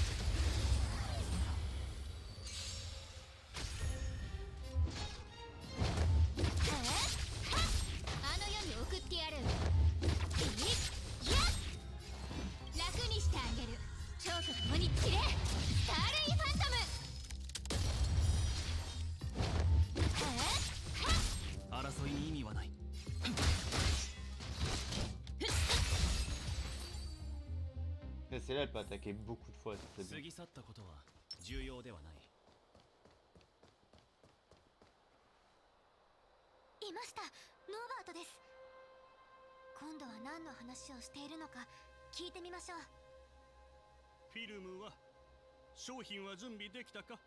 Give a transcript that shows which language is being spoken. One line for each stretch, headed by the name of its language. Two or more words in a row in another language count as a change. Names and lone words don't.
Japanese: あの世に送ってやる。楽にしてあげる。蝶と共に散れ、スターレイファントム。争いに意味はない。
French: Celle-là, elle peut attaquer beaucoup de fois, c'est
Japanese: 過
French: bien.
Japanese: ぎ去ったことは重要ではない。いました、ノーバートです。今度は何の話をしているのか聞いてみましょう。フィルムは商品は準備できたか。